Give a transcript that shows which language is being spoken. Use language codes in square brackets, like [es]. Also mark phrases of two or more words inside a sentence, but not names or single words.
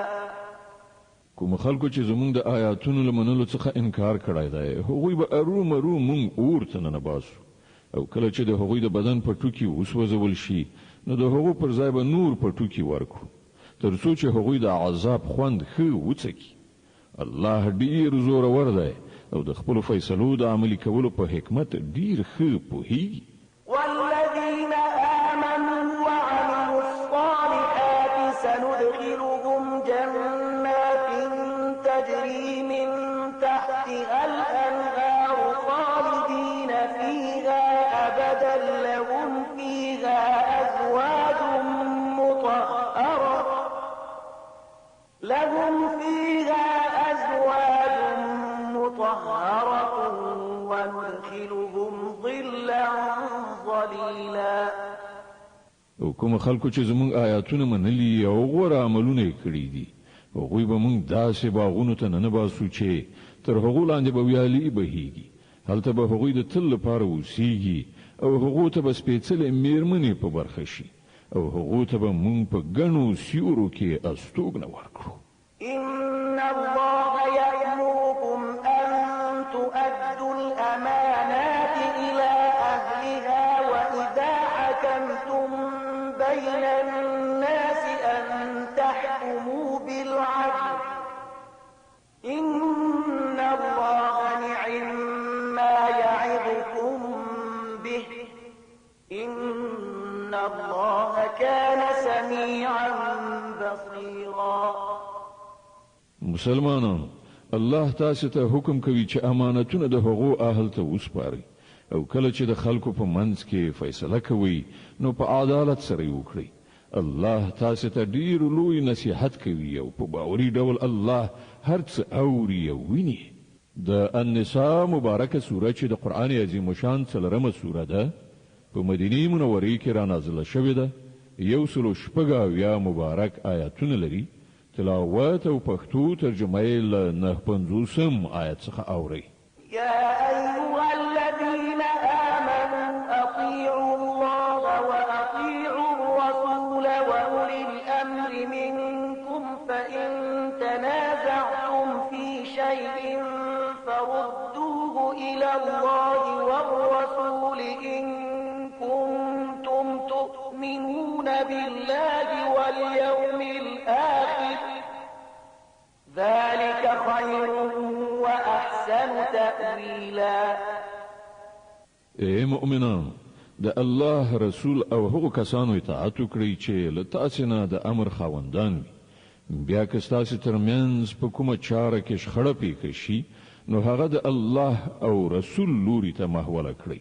[ps] کوم خلکو چې زمونږ د آیاتونو له منلو څخه انکار کړی دی هغوی به ارومرو مونږ اور ته ننباسو او کله چې د هغوی د بدن پټوکي وسوځول شي نو د هغو پر ځای به نور پټوکي ورکړو تر څو چې هغوی د عذاب خوند ښه وڅکي. الله ډیر زورور دی او د خپلو فیصلو د عملي کولو په حکمت ډیر ښه پوهیږي. [ar] والذين آمنوا وعملوا الصالحات سندخلهم جنات تجري من تحتها الأنهار خالدين فيها أبدا لهم فيها أزواج مطهرة وندخلهم ظلا ظليلا. [ps] او کوم خلکو چې زمونږ آیاتونه منلي او غوره عملونه کړی دي هغوی به مونږ داسې باغونو ته ننباسو چې تر هغو لاندې به ویالې بهیږي هلته به هغوی د تل لپاره اوسیږي او هغو ته به سپېڅلې میرمنې په برخه شي او هغو ته به مونږ په ګڼو سیورو کې استوګنه ورکړو. [ar] إن الله يأمركم أن تؤدوا الأمانات إلى أهلها وإذا حكمتم بين الناس أن تحكموا بالعدل إن الله نعم ما يعظكم به إن الله كان سميعا بصيرا. [ps] مسلمانانو الله تاسو ته حکم کوي چې امانتونه د هغو اهل ته وسپارئ او کله چې د خلکو په منځ کې فیصله کوي نو په عدالت سره وکړئ. الله تاسو ته ډیر لوی نصیحت کوي او په باوري ډول الله هر څه اوري او ویني. د النساء مبارکه سوره چې د قران عظیم شان څلورمه سوره ده په مدینه منوره کې را نازله شوې ده. 114 مبارک آیاتونه لري. تلاوت او پښتو ترجمه یې له 950 آیت څخه اوري. [ar] يا أيها الذين آمنوا أطيعوا الله وأطيعوا الرسول وأولي الأمر منكم فإن تنازعتم في شيء فردوه إلى الله والرسول إن كنتم تؤمنون بالله واليوم الآخر ذلك خير وأحسن تأويلا. [ps] اے مؤمنان، د الله رسول او هغو کسانو اطاعت وکړئ چې له تاسو نه د امر خاوندان وي. بیا که ستاسو ترمنځ په کومه چاره کې شخړه پیښه شي نو هغه د الله او رسول لوري ته محوله کړئ.